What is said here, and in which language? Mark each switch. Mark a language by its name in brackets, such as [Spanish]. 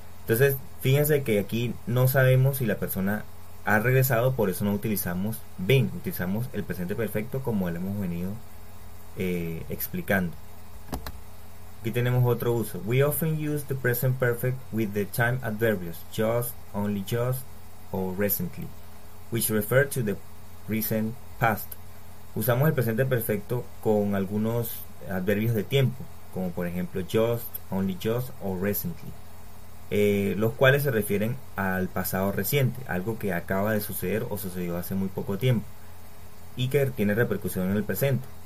[Spanish] Entonces fíjense que aquí no sabemos si la persona ha regresado, por eso no utilizamos been, utilizamos el presente perfecto como lo hemos venido explicando. Aquí tenemos otro uso. [English] We often use the present perfect with the time adverbials just, only just, or recently, which refer to the recent past. [Spanish] Usamos el presente perfecto con algunos adverbios de tiempo, como por ejemplo just, only just o recently, los cuales se refieren al pasado reciente, algo que acaba de suceder o sucedió hace muy poco tiempo y que tiene repercusión en el presente.